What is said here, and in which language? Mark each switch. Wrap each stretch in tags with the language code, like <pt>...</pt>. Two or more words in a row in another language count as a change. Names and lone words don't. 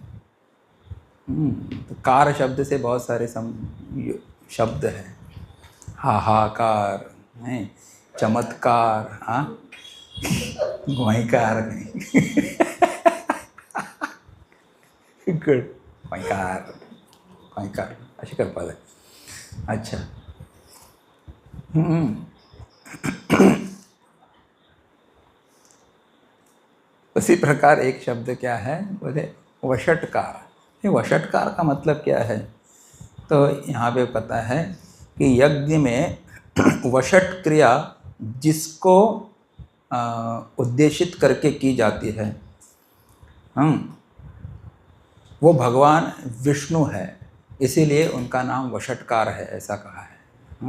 <hi>तो कार शब्द से बहुत सारे शब्द हैं, हाहाकार है, चमत्कार, हाँ, गोईकार नहीं गुड,</hi> <kok>गोईकार, गोईकार असे करपाक जाय।</kok> <hi>अच्छा, उसी प्रकार एक शब्द क्या है बोले वषट्कार। ये वषट्कार का मतलब क्या है? तो यहाँ पे पता है कि यज्ञ में वषट क्रिया जिसको उद्देशित करके की जाती है, वो भगवान विष्णु है, इसीलिए उनका नाम वषट्कार है, ऐसा कहा है।</hi>